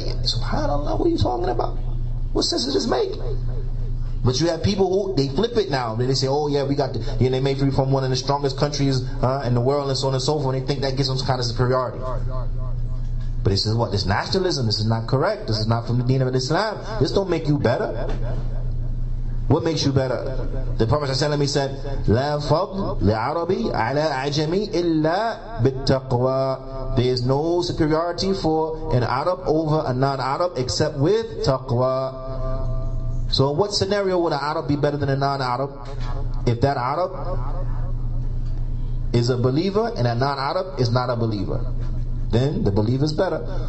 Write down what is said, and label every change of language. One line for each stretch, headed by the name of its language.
English: Subhanallah, what are you talking about? What sense does this make? But you have people who, they flip it now. They say, oh yeah, we got they may be from one of the strongest countries in the world and so on and so forth, and they think that gives them some kind of superiority. But this is what? This nationalism, this is not correct. This is not from the deen of Islam. This don't make you better. What makes you better? The Prophet ﷺ, he said,
Arabic: لا فضل لعربي على عجمي إلا بالتقوى.
English: There is no superiority for an Arab over a non-Arab except with taqwa. So in what scenario would an Arab be better than a non-Arab? If that Arab is a believer and a non-Arab is not a believer, then the believer is better.